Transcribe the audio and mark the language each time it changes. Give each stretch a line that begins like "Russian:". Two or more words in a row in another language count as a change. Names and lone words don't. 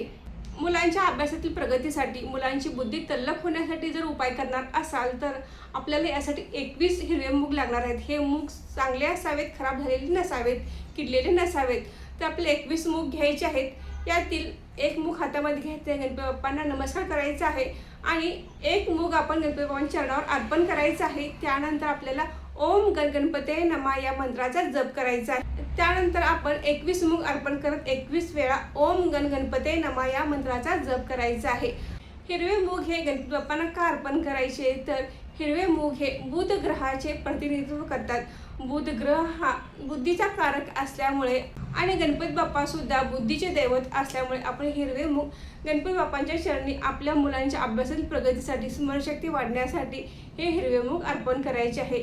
Marathi: मुलांच्या अभ्यासातील प्रगतीसाठी, मुलांची बुद्धी तल्लख होण्यासाठी जर उपाय करणार असाल तर आपल्याला यासाठी 21 हिरवे मूग लागणार आहेत। हे मूग चांगले असावेत, खराब झालेले नसावेत, किडलेले नसावेत। तर आपल्याला 21 मूग घ्यायचे आहेत। यातील 1 मूग हातामध्ये घ्यायचे, गणपती बाप्पांना नमस्कार करायचा आहे आणि 1 मूग आपण गणपती बाप्पांच्या चरणावर अर्पण करायचं आहे। त्यानंतर आपल्याला
Sanskrit: ओम गणपते नमः
Marathi: या मंत्राचा जप करायचा आहे। त्यानंतर आपण 21 मूग अर्पण करत 21 वेळा
Sanskrit: ओम गणपते नमः
Marathi: या मंत्राचा जप करायचा आहे। हिरवे मूग हे गणपती बाप्पांना का अर्पण करायचे तर हिरवे मूग हे बुध ग्रहाचे प्रतिनिधित्व करतात। बुध ग्रह हा बुद्धीचा कारक असल्यामुळे आणि गणपती बाप्पा सुद्धा बुद्धीचे दैवत असल्यामुळे आपण हिरवे मूग गणपती बाप्पांच्या चरणी आपल्या मुलांच्या अभ्यासातील प्रगतीसाठी स्मरणशक्ती वाढण्यासाठी हे हिरवे मूग अर्पण करायचे आहे।